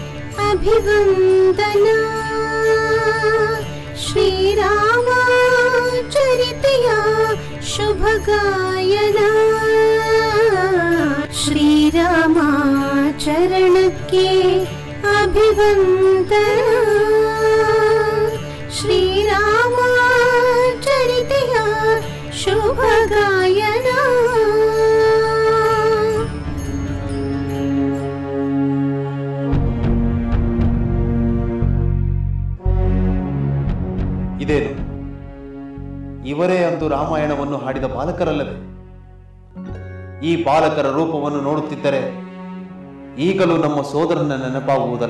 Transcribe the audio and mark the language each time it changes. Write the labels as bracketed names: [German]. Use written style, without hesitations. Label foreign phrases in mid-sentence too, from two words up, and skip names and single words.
[Hindi] अभिवंदना श्रीराम चरितया शुभ गायना श्रीराम चरण के अभिवंदना श्रीराम चरितया शुभ गायना। [Kannada] ಇದೇನು, ಇವರೇ ಅಂದು ರಾಮಾಯಣವನ್ನು ಹಾಡಿದ ಬಾಲಕರಲ್ಲವೇ? ಈ ಬಾಲಕರ ರೂಪವನ್ನು ನೋಡುತ್ತಿದ್ದರೆ ಈಗಲೂ ನಮ್ಮ ಸೋದರನ ನೆನಪಾಗುವುದಲ್ಲ.